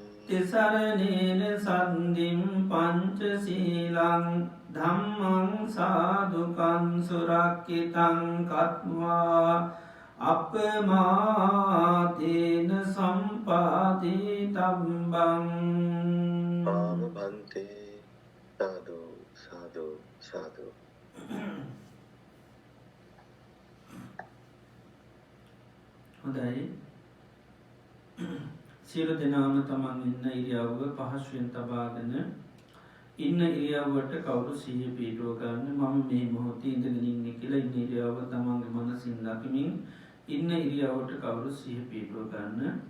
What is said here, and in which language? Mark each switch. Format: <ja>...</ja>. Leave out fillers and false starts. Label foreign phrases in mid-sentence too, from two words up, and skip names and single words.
<pi>තිසරණේන සන්ධිම් පංචශීලං ධම්මං සාදුකං සුරක්ඛිතං කତ୍වා අපමාදේන සම්පාදිතබ්බං.</pi> <si>ආම බන්තේ සාදු සාදු සාදු. හොඳයි. සියලු දෙනාම තමන් ඉන්න ඉරියව්ව පහසුවෙන් තබාගෙන ඉන්න ඉරියව්වට කවුරු සිහිය පිටුව ගන්න. මම මේ මොහොතේ ඉඳගෙන ඉන්නේ කියලා ඉන්න ඉරියව්ව තමන්ගේ මනසින් දකිමින් ඉන්න ඉරියව්වට කවුරු සිහිය පිටුව ගන්න.</si>